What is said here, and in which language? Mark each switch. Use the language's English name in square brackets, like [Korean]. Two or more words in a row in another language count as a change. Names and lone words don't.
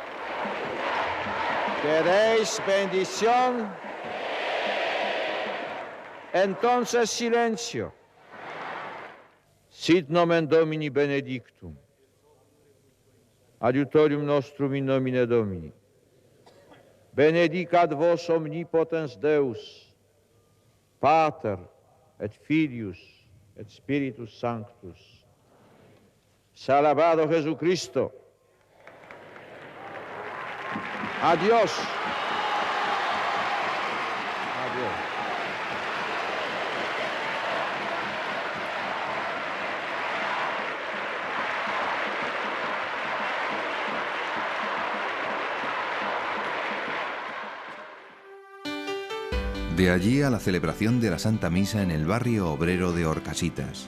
[Spanish] ¿Queréis bendición? Entonces silencio. [Latin] Sit nomen Domini benedictum. Adiutorium nostrum in nomine Domini. Benedicat vos omnipotens Deus, Pater et Filius et Spiritus Sanctus. [Spanish] Salvado Jesucristo. Adiós. Adiós. De allí a la celebración de la Santa Misa en el barrio obrero de Horcasitas.